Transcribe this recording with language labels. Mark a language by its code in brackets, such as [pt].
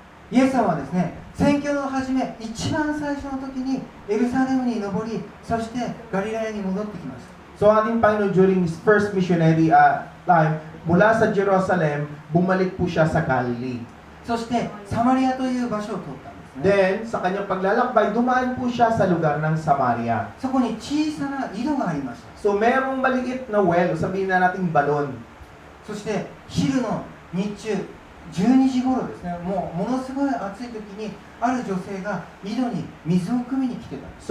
[ja] イエス様はですね、宣教の初め、一番最初の時にエルサレムに登り、そしてガリラヤに戻ってきました。 [tl] So ating Panginoon [en] during his first missionary time, [tl] mula sa Jerusalem, bumalik po siya sa Galilee. [ja] そしてサマリアという場所を通ったんですね。 [tl] Then, sa kanyang paglalakbay, dumaan po siya sa lugar ng Samaria. [ja] そこに小さな井戸がありました。 [tl] So merong maliit na well, sabihin na nating balon. [ja] そして昼の日中12時頃ですね、ものすごい暑い時にある女性が井戸に水を汲みに来てたんです。